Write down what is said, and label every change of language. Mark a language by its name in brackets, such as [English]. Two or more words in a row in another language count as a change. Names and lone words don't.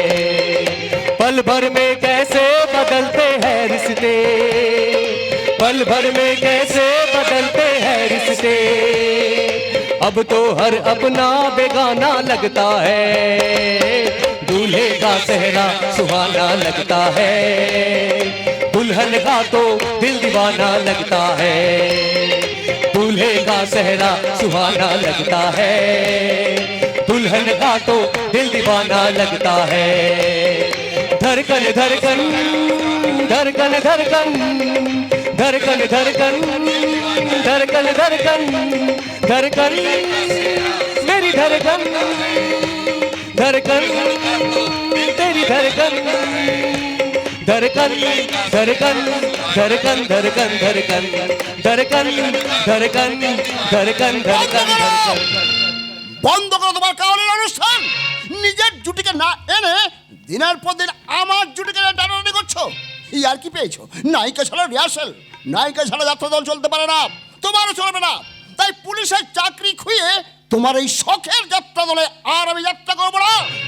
[Hindi] पल भर में कैसे बदलते हैं रिश्ते, पल भर में कैसे बदलते हैं रिश्ते, अब तो हर अपना बेगाना लगता है। दूल्हे का सेहरा सुहाना लगता है, दुल्हन का तो दिल दीवाना लगता है। दूल्हे का सेहरा सुहाना लगता है, दुल्हन का तो दिल दीवाना लगता है। धड़कन धड़कन धड़कन धड़कन धड़कन धड़कन धड़कन धड़कन धड़कन मेरी धड़कन धड़कन तेरी धड़कन धड़कन धड़कन धड़कन धड़कन धड़कन धड़कन धड़कन धड़कन धड़कन धड़कन। [Bangla] বন্ধ করো তোমার কাওয়ালির অনুষ্ঠান। নিজের জুটিকে না এনে দিনের পর দিন আমার জুটিকে টানাটানি করছো। আর কি পেয়েছো? নায়িকা ছাড়া রিহার্সেল, নায়িকা ছাড়া যাত্রা দল চলতে পারে না, তোমারও চলবে না। তাই পুলিশের চাকরি খুইয়ে তোমার এই শখের যাত্রা দলে আর আমি যাত্রা করবো না।